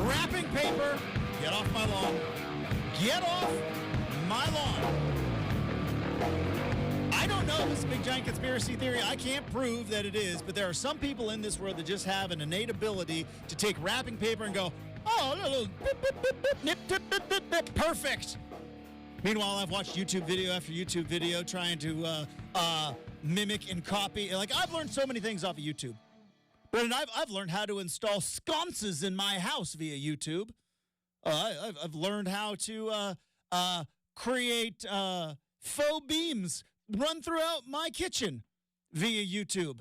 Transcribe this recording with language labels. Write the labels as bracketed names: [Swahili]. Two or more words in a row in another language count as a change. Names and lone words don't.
[English] Wrapping paper, get off my lawn. Get off my lawn. I don't know if it's a big giant conspiracy theory. I can't prove that it is, but there are some people in this world that just have an innate ability to take wrapping paper and go, oh, a little bip, bip, bip, bip, nip, bip, bip, bip, bip, perfect. Meanwhile, I've watched YouTube video after YouTube video trying to mimic and copy. Like, I've learned so many things off of YouTube. But I've learned how to install sconces in my house via YouTube. I've learned how to create faux beams run throughout my kitchen via YouTube.